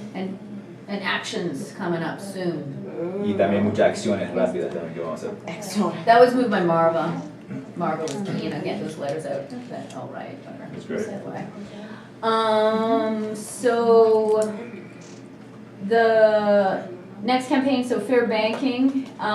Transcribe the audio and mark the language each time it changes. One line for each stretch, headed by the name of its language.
English: And actions coming up soon.
Spanish: Y también muchas acciones rápidas también que vamos a hacer.
English: Excellent. That was moved by Marva. Marva was keen on getting those letters out. That, all right. That's great. So the next campaign, so fair banking.